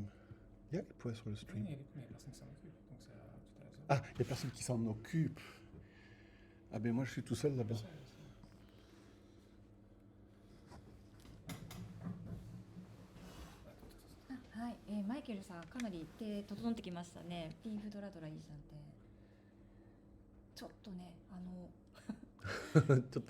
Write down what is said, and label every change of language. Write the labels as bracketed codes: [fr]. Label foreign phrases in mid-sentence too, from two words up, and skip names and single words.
[fr] Il y a les points sur le stream. Il y a personne qui s'en occupe. Donc ça, ah, il y a personne qui s'en occupe. Ah ben moi je suis tout seul là-bas. [ja] はい、マイケルさんかなり手整ってきましたね。ピンフドラいいじゃんって。ちょっとねちょっと